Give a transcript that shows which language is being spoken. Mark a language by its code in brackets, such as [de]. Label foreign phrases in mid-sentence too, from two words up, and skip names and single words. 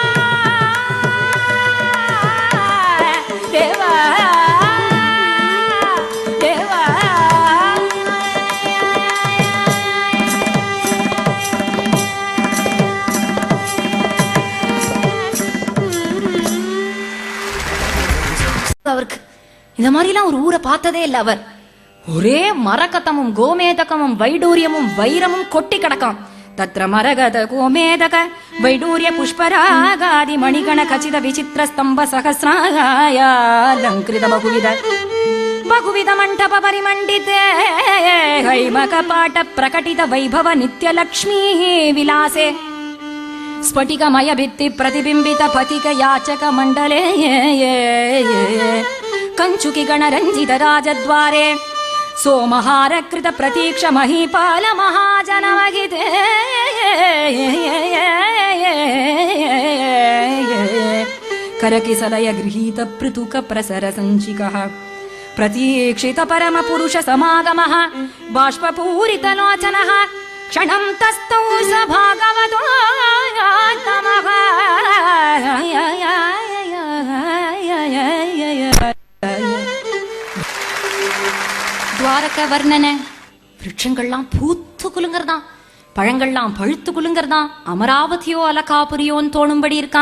[sa] देवा देवा [ta] அவருக்கு இந்த மாதிரிலாம் ஒரு ஊரை பார்த்ததே இல்லை அவர். ஒரே மரகதமும் கோமேதகமும் வைடூரியமும் வைரமும் கொட்டி கிடக்காம். [sa] तत्र मरकत गोमेदक वैडूर्य पुष्परागादि मणिगण खचित विचित्र स्तम्भ सहस्रालङ्कृत बहुविध मण्डप परिमण्डिते हैमक पट्ट प्रघटित वैभव नित्यलक्ष्मी विलासे स्फटिकमय भित्ति प्रतिबिंबित पथिक याचक मंडले कंचुकी गणरंजित राजद्वारे सोमहार कृत प्रतीक्ष महीपाल महाजनवगिते करकिसलय गृहीत पृथुक प्रसर संचिकः प्रतीक्षित परम पुरुष समागमः बाष्पपूरित लोचनः क्षणं तस्थौ स भागवतो तमः [ta] துவாரக வர்ணனை. விருட்சங்கள்லாம் பூத்து குலுங்கறதான், பழங்கள்லாம் பழுத்து குலுங்கறதான், அமராவதியோ அலகாபுரியோன்னு தோணும்படி இருக்கான்.